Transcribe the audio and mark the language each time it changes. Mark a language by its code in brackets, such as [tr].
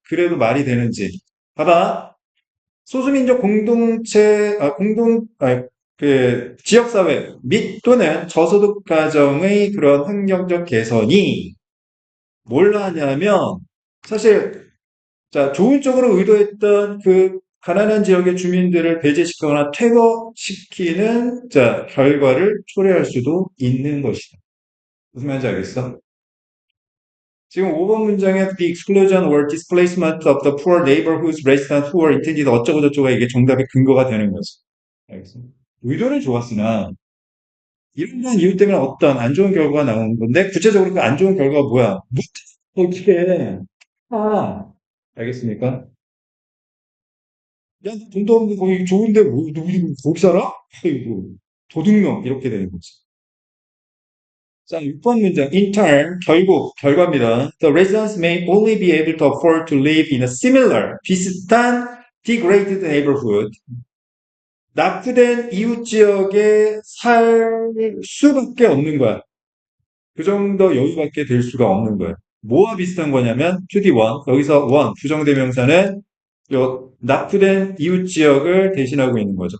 [ko] 그래도 말이 되는지. 봐봐. 소수민족 공동체, 그 지역사회 및 또는 저소득 가정의 그런 환경적 개선이 뭘 하냐면 사실 자, 좋은 쪽으로 의도했던 그 가난한 지역의 주민들을 배제시키거나 퇴거시키는 자, 결과를 초래할 수도 있는 것이다. 무슨 말인지 알겠어? 지금 5번 문장에 [en] the exclusion or displacement of the poor neighborhoods residents who are intended [ko] 어쩌고저쩌고 이게 정답의 근거가 되는 거지. 알겠어? 의도는 좋았으나 이런 이유 때문에 어떤 안 좋은 결과가 나오는 건데 구체적으로 그 안 좋은 결과가 뭐야? 어떻게 해? 아, 알겠습니까? 야, 너 돈도 없는 거기 좋은데 뭐, 너 거기 살아? 아이고, 도둑놈 이렇게 되는 거지. 자, 6번 문장. [en] In turn, [ko] 결국, 결과입니다. [en] The residents may only be able to afford to live in a similar, [ko] 비슷한 [en] degraded neighborhood. [ko] 낙후된 이웃 지역에 살 수밖에 없는 거야. 그 정도 여유밖에 될 수가 없는 거야. 뭐와 비슷한 거냐면, [en] to the one. [ko] 여기서 one, 부정대명사는 요 낙후된 이웃 지역을 대신하고 있는 거죠.